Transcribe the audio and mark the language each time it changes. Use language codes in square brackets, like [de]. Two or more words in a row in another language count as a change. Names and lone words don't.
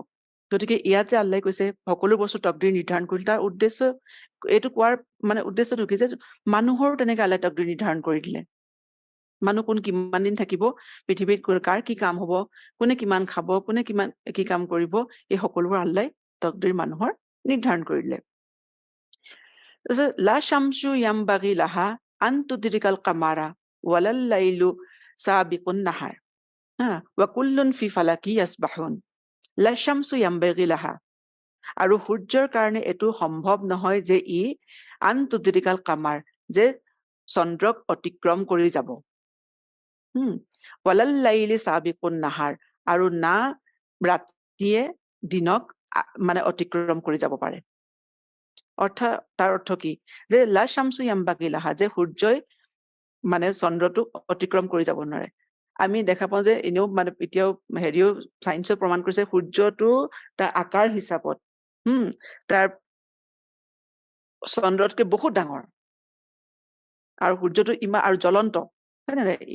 [as] গতিকে ইয়াত যে আল্লাহে কৈছে সকলো বস্তু তকদিৰ নিৰ্ধাৰণ কৰিল, তাৰ উদ্দেশ্য এইটো কোৱাৰ মানে উদ্দেশ্যটো কি যে মানুহৰো তেনেকে আল্লাহে তকদিৰ নিৰ্ধাৰণ কৰি দিলে। মানুহ কোন কিমান দিন থাকিব, পৃথিৱীত কাৰ কি কাম হব, কোনে কিমান খাব, কোনে কিমান কি কাম কৰিব, এই সকলোবোৰ আল্লাহে তকদিৰ মানুহৰ নিৰ্ধাৰণ কৰি দিলে। [ar] لا الشمس ينبغي لها أن تدرك القمر ولا الليل سابق النهار وكل في فلك يسبحون. لا الشمس ينبغي لها, [as] আৰু সূৰ্যৰ কাৰণে এইটো সম্ভৱ নহয় যে ই [ar] أن تدرك القمر, [as] যে চন্দ্ৰক অতিক্ৰম কৰি যাব। [ar] ولا الليل سابق النهار, [as] আৰু না ৰাতিয়ে দিনক মানে অতিক্ৰম কৰি যাব পাৰে। তাৰ অৰ্থ কি যে [ar] لا الشمس ينبغي لها, [as] যে সূৰ্যই মানে চন্দ্ৰটোক অতিক্ৰম কৰি যাব নোৱাৰে। আমি দেখা পাওঁ যে এনেও মানে এতিয়াও হেৰিও চাইন্সেও প্ৰমাণ কৰিছে সূৰ্যটো তাৰ আকাৰ হিচাপত তাৰ চন্দ্ৰতকে বহুত ডাঙৰ, আৰু সূৰ্যটো ইমান আৰু জ্বলন্ত, হয় নে নহয়?